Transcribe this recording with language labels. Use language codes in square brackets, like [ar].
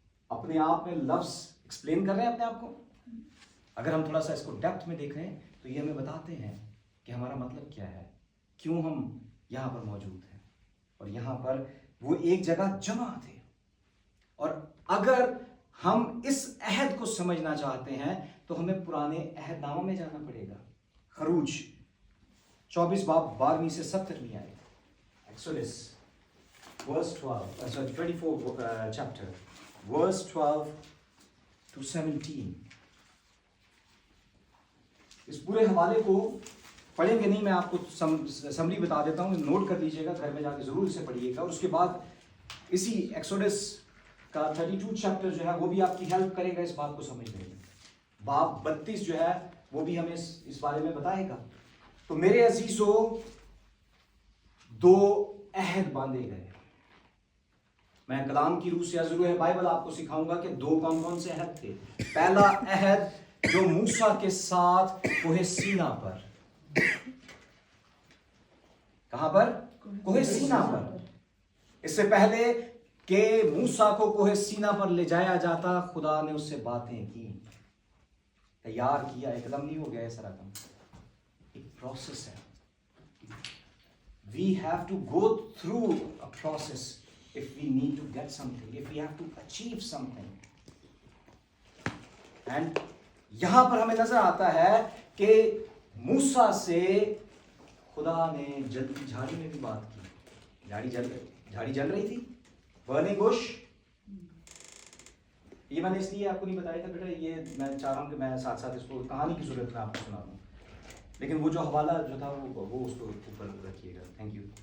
[hi] अपने आप में लफ्ज एक्सप्लेन कर रहे हैं अपने आप को। अगर हम थोड़ा सा इसको डेप्थ में देख रहे हैं तो ये हमें बताते हैं कि हमारा मतलब क्या है, क्यों हम यहां पर मौजूद हैं। और यहां पर वो एक जगह जमा थे। और अगर हम इस अहद को समझना चाहते हैं तो हमें पुराने अहदनामा में जाना पड़ेगा। खरूज 24 बाब 12वीं से 17वीं आयत। [en] Exodus verse 24 chapter verse 12 to 17। [hi] इस पूरे हवाले को पढ़ेंगे नहीं, मैं आपको समरी बता देता हूं, नोट कर लीजिएगा, घर में जाके जरूर इसे पढ़िएगा। और उसके बाद इसी एक्सोडस का 32 चैप्टर जो है वो भी आपकी हेल्प करेगा इस बात को समझने में। बाब 32 जो है वो भी हमें इस बारे में बताएगा। तो मेरे अजीजों, 2 अहद बांधे गए। मैं कलाम की रूह से अज़रूह बाइबल आपको सिखाऊंगा कि 2 कौन कौन से अहद थे। पहला अहद जो मूसा के साथ कोहे सीना पर, कहां पर? कोहे सीना पर। इससे पहले कि मूसा को कोहे सीना पर ले जाया जाता, खुदा ने उससे बातें की, तैयार किया। एकदम नहीं हो गया ये सारा काम, एक प्रोसेस है। [en] We have to go through a process if we need to get something, if we have to achieve something. [hi] And यहां पर हमें नजर आता है कि मूसा से खुदा ने जलती झाड़ी में भी बात की। झाड़ी जल रही थी, बर्निंग बुश। ये मैंने इसलिए आपको नहीं बताया था बेटा, ये मैं चाह रहा हूं कि मैं साथ साथ इसको कहानी की सूरत में आपको सुना दूं, लेकिन वो जो हवाला जो था वो उसको ऊपर रखिएगा। Thank you.